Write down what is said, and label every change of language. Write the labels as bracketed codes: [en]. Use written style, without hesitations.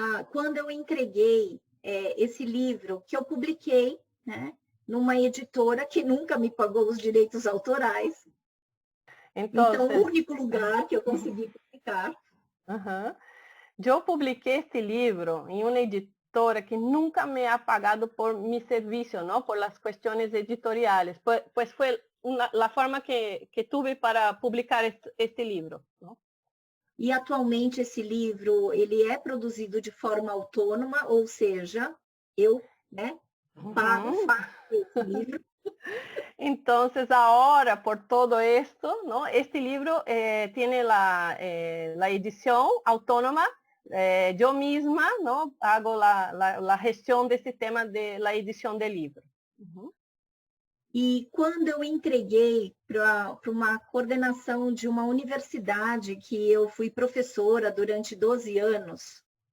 [pt] Quando eu entreguei esse livro, que eu publiquei, né, numa editora que nunca me pagou os direitos autorais. Então, o único lugar que eu consegui publicar. Eu publiquei este livro em uma editora que nunca me [es] ha pagado por mi servicio, ¿no? Por las cuestiones editoriales. Pues fue la forma que tuve para publicar este livro, ¿no? [pt] E atualmente esse livro, ele é produzido de forma autônoma, ou seja, eu, né, pago esse livro. [es] Entonces ahora por todo esto, ¿no? Este libro tiene la edición autónoma. Yo misma, ¿no? Hago la gestión de este tema de la edición del libro. [pt] E quando eu entreguei para uma coordenação de uma universidade que eu fui professora durante 12 anos.